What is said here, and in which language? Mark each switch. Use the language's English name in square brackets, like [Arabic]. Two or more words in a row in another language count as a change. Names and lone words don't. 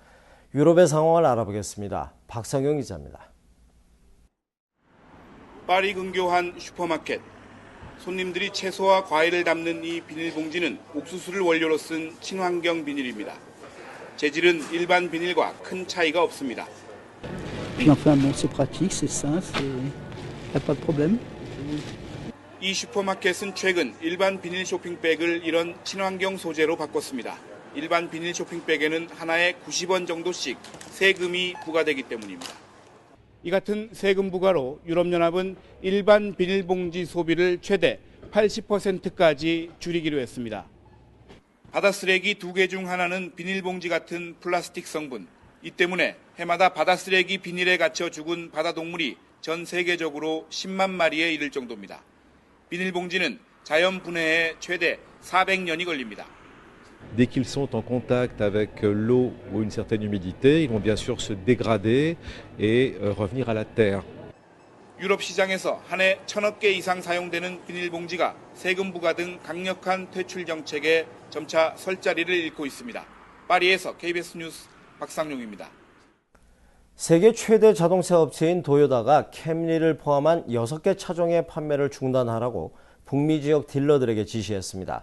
[Korean] 유럽의 상황을 알아보겠습니다. 박상용 기자입니다. 파리 근교 한 슈퍼마켓. 손님들이 채소와 과일을 담는 이 비닐봉지는 옥수수를 원료로 쓴 친환경 비닐입니다. 재질은 일반 비닐과 큰 차이가 없습니다. [French] Puis enfin, bon, c'est pratique, c'est sain, il n'y a pas de problème. [Korean] 이 슈퍼마켓은 최근 일반 비닐 쇼핑백을 이런 친환경 소재로 바꿨습니다. 일반 비닐 쇼핑백에는 하나에 90원 정도씩 세금이 부과되기 때문입니다. 이 같은 세금 부과로 유럽연합은 일반 비닐봉지 소비를 최대 80%까지 줄이기로 했습니다. 바다 쓰레기 2개 중 하나는 비닐봉지 같은 플라스틱 성분. 이 때문에 해마다 바다 쓰레기 비닐에 갇혀 죽은 바다 동물이 전 세계적으로 10만 마리에 이를 정도입니다. 비닐봉지는 자연 분해에 최대 400년이 걸립니다. [French] Dès qu'ils sont en contact avec l'eau ou une certaine humidité, ils vont bien sûr se dégrader et revenir à la terre. [Korean] 유럽 시장에서 한 해 1,000억 개 이상 사용되는 비닐봉지가 세금 부과 등 강력한 퇴출 정책에 점차 설 자리를 잃고 있습니다. 파리에서 KBS 뉴스 박상용입니다. 세계 최대 자동차 업체인 도요타가 캠리를 포함한 6개 차종의 판매를 중단하라고 북미 지역 딜러들에게 지시했습니다.